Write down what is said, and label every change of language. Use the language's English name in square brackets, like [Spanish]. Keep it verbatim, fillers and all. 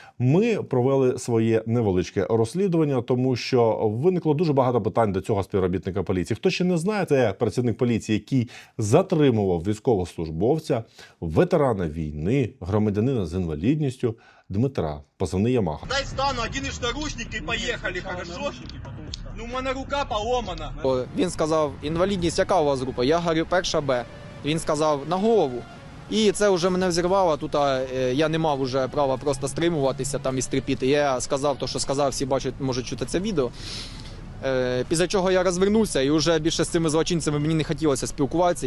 [Ukrainian] Ми провели своє невеличке розслідування, тому що виникло дуже багато питань до цього співробітника поліції. Хто ще не знає, це працівник поліції, який затримував військовослужбовця, ветерана війни, громадянина з інвалідністю Дмитра, позивний Ямаха. [Russian] Дай встану, оденешь наручники и поехали, хорошо? [Ukrainian] Ну, у мене рука поломана. О, Він сказав, інвалідність яка у вас група? Я говорю, перша Б. Він сказав, на голову. І це вже мене взірвало, тут а, е, я не мав уже права просто стримуватися там і стріпіти. Я сказав то, що сказав, всі бачать, можуть чути це відео. Е, Після чого я розвернувся і вже більше з цими злочинцями мені не хотілося спілкуватися.